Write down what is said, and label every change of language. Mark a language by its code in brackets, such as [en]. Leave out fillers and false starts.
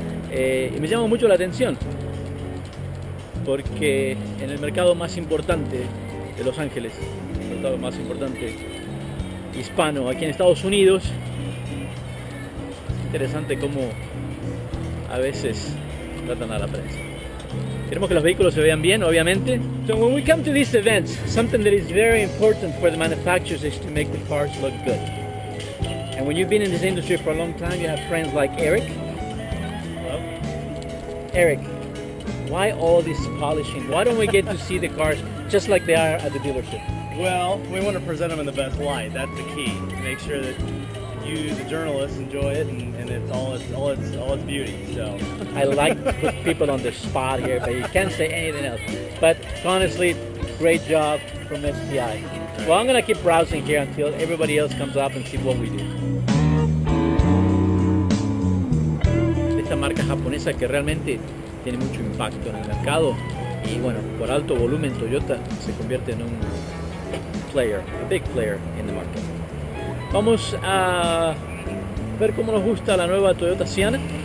[es] Y me llama mucho la atención porque en el mercado más importante de Los Ángeles, el mercado más importante hispano aquí en Estados Unidos, es interesante cómo a veces tratan a la prensa. Queremos que los vehículos se vean bien, obviamente. [en] So when we come to these events, something that is very important for the manufacturers is to make the cars look good. And when you've been in this industry for a long time, you have friends like Eric. Hello? Eric, why all this polishing? Why don't we get to see the cars just like they are at the dealership? Well, we want to present them in the best light. That's the key. Make sure that you, the journalists, enjoy it and it's all its beauty. So I like to put people on the spot here, but you can't say anything else. But honestly, great job from SPI. Well, I'm gonna keep browsing here until everybody else comes up and see what we do. [es] Esta marca japonesa que realmente tiene mucho impacto en el mercado y bueno, por alto volumen Toyota se convierte en un player, [en] a big player in the market. [es] Vamos a ver cómo nos gusta la nueva Toyota Siena.